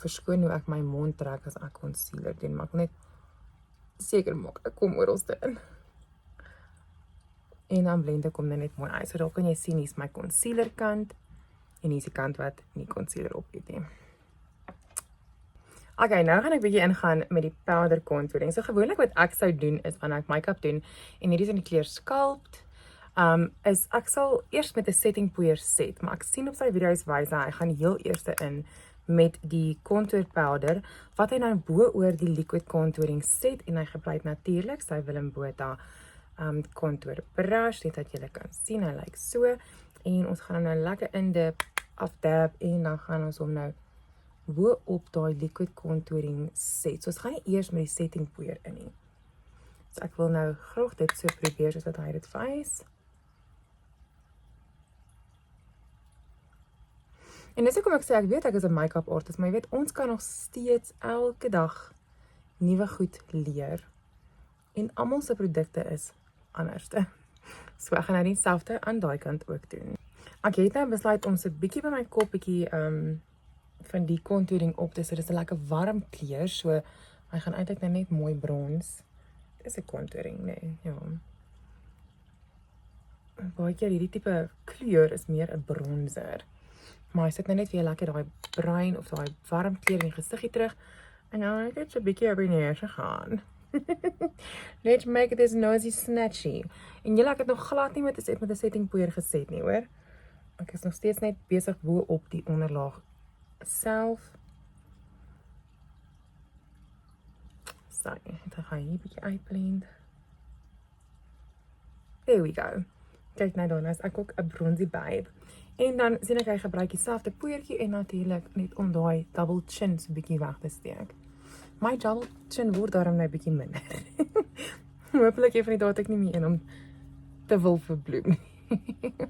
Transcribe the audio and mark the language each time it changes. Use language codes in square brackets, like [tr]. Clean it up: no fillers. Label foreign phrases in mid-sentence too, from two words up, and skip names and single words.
[af] Verskoon hoe ek my mond trek as ek concealer doen, maar ek wil net seker maak ek kom oralste in. En dan blend ek hom net mooi uit. So daar kan jy sien, hier is my concealer kant en hier is die kant wat nie concealer op het nie. Okay, nou gaan ek bietjie ingaan met die [en] powder contouring. [af] So gewoonlik wat ek sou doen is wanneer ek make-up doen, en hierdie is in die kleur Sculpt, is ek sal eers met 'n setting poeier set, maar ek sien op sy video's wys hy gaan heel eerste in met die [en] contour powder, [af] wat hy nou bo oor die [en] liquid contouring [af] set, en hy gebruik natuurlik sy Willem Botha [en] contour brush, [af] net dat julle kan sien, hy lyk so, en ons gaan hom nou lekker indip, afdab, en dan gaan ons hom nou bo op daai [en] liquid contouring [af] set. So ons gaan nie eers met die setting poeier in nie. So ek wil nou graag dit so probeer soos wat hy dit wys. En dis hoekom ek sê, ek weet ek is 'n [en] make-up artist, [af] maar jy weet, ons kan nog steeds elke dag nuwe goed leer. En almal se produkte is anderste. So ek gaan nou dieselfde aan daai kant ook doen. Ek het nou besluit om so 'n bietjie by my kop bietjie van die contouring op te sit. Dit is 'n lekker warm kleur, so hy gaan eintlik nou net mooi brons. Dis 'n contouring, nee, ja. Baie keer hierdie tipe kleur is meer 'n bronzer. Maar hy sit nou net weer lekker daai bruin of daai warm kleur in die gesiggie terug. En nou het dit so 'n bietjie op die neus gegaan. [en] Let's make this nosy snatchy. [af] En julle, ek het nog glad nie met 'n setting poeier geset nie, hoor. Ek is nog steeds net besig bo op die onderlaag self. So, dan gaan hier 'n bietjie uitblend. [en] There we go. [af] Kyk nou dan, is ek ook 'n [en] bronzy babe. [af] En dan sien ek hy gebruik dieselfde poeiertjie en natuurlik net om daai [en] double chin [af] so 'n bietjie weg te steek. My [en] double chin [af] word daarom nou 'n bietjie minder. Hoopelik een van die dae het ek nie meer in om te wil verbloem nie.